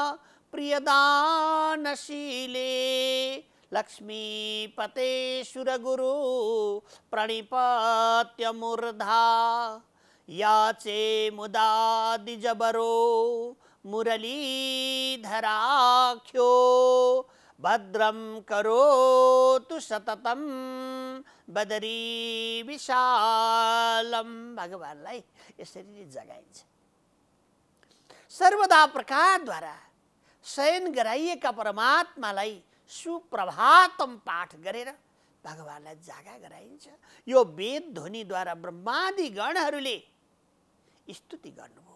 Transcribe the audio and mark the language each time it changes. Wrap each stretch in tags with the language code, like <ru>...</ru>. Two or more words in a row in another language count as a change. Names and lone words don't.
<sa>प्रियदानशीले, लक्ष्मीपते सुरगुरु प्रणिपत्य मूर्धा, याचे मुदा द्विजबरो मुरलीधराख्यो, भद्रं करोतु सततं बदरी विशालम।</sa> <ne>भगवानलाई यसरी जगाइन्छ। सर्वदा प्रकारद्वारा शयन गराइएका परमात्मालाई सुप्रभातम पाठ गरेर भगवानलाई जागा गराइन्छ। यो वेद ध्वनिद्वारा ब्रह्मादि गणहरूले स्तुति गर्नुभयो।</ne>